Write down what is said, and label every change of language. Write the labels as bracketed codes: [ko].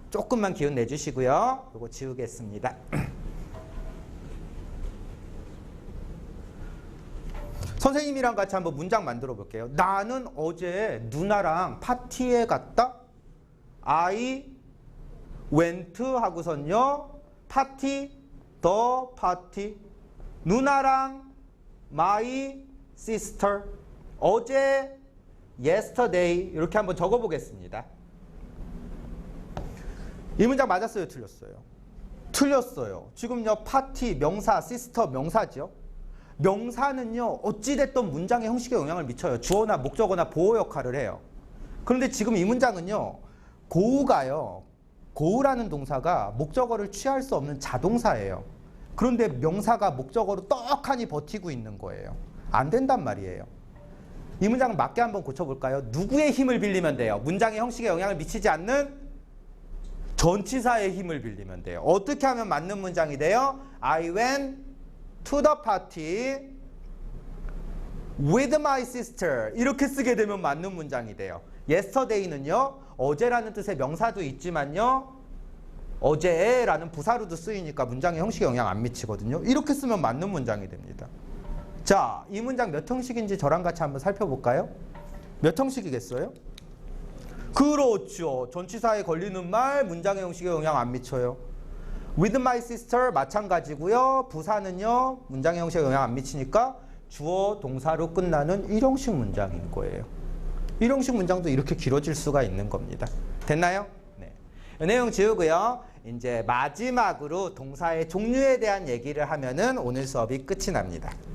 [ko] 조금만 기운 내주시고요. 이거 지우겠습니다. 선생님이랑 같이 한번 문장 만들어 볼게요. 나는 어제 누나랑 파티에 갔다. [en] I went [ko] 하고선요. [en] 파티, the party. 누나랑 my sister. [ko] 어제 yesterday. 이렇게 한번 적어 보겠습니다. 이 문장 맞았어요? 틀렸어요? 틀렸어요. 지금요, 파티 명사, sister 명사죠. 명사는요, 어찌됐든 문장의 형식에 영향을 미쳐요. 주어나 목적어나 보호 역할을 해요. 그런데 지금 이 문장은요, 고우가요, 고우라는 동사가 목적어를 취할 수 없는 자동사예요. 그런데 명사가 목적어로 떡하니 버티고 있는 거예요. 안 된단 말이에요. 이 문장을 맞게 한번 고쳐볼까요? 누구의 힘을 빌리면 돼요? 문장의 형식에 영향을 미치지 않는 전치사의 힘을 빌리면 돼요. 어떻게 하면 맞는 문장이 돼요? [en] I went to the party with my sister. [ko] 이렇게 쓰게 되면 맞는 문장이 돼요. yesterday는요, 어제라는 뜻의 명사도 있지만요, 어제라는 부사로도 쓰이니까 문장의 형식에 영향 안 미치거든요. 이렇게 쓰면 맞는 문장이 됩니다. 자, 이 문장 몇 형식인지 저랑 같이 한번 살펴볼까요? 몇 형식이겠어요? 그렇죠. 전치사에 걸리는 말 문장의 형식에 영향 안 미쳐요. [en] With my sister [ko] 마찬가지고요. 부사는요, 문장의 형식에 영향 안 미치니까 주어 동사로 끝나는 일형식 문장인 거예요. 일형식 문장도 이렇게 길어질 수가 있는 겁니다. 됐나요? 네. 이 내용 지우고요. 이제 마지막으로 동사의 종류에 대한 얘기를 하면은 오늘 수업이 끝이 납니다.